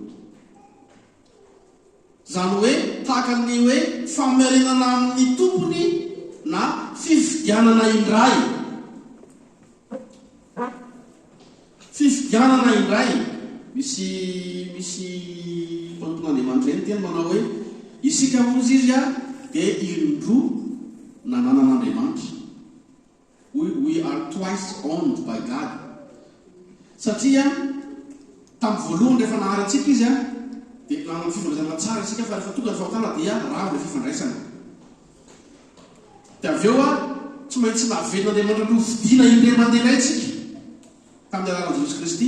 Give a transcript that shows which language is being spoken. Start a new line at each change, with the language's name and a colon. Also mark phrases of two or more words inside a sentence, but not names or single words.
Malagasy: Zany hoe tahaka ny hoe famerenana amin'ny tompony na fifidianana indray. Fifidianana indray. Misy mpampon'Andriamanitra eny tena manao hoe isika mozy izy dia indroa nananan'Andriamanitra.
English: We are twice owned by God.
Malagasy: Satria tamin'ny voalohany rehefa nahary atsika izy dia nanana fifandraisana tsara isika, fa rehefa tonga ny fahotana dia ravo ilay fifandraisana. Dia avy eo tsy maintsy nahavelon'Andriamanitra no vidiana indray mandeha ilay tsika tamin'ny alalan'i Jesosy Kristy.